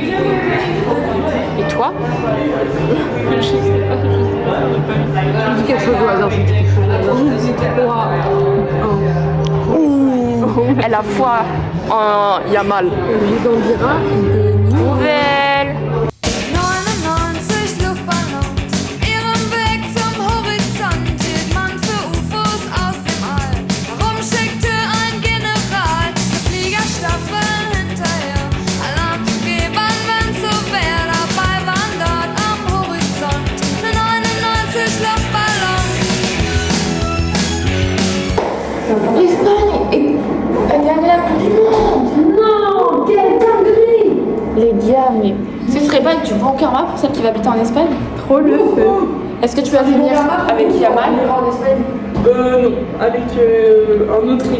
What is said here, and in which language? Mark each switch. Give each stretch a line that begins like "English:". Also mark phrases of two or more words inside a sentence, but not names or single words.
French: Et toi? Je dis quelque chose au hasard. Je dis 3-1. Elle a foi en Yamal. Les Andira. Nouvelle.
German: 99 Luftballons, ihrem Weg zum Horizont hielt man für UFOs aus dem All. Warum schickte ein General eine Fliegerstaffel hinterher? Alarm zu geben, wenn's so wär, dabei waren dort am Horizont 99 Luftballons.
French: Les gars, mais ce serait pas du bon karma pour celle qui va habiter en Espagne? Trop le feu. Est-ce que tu vas venir avec Yamal? Non, avec un autre Y.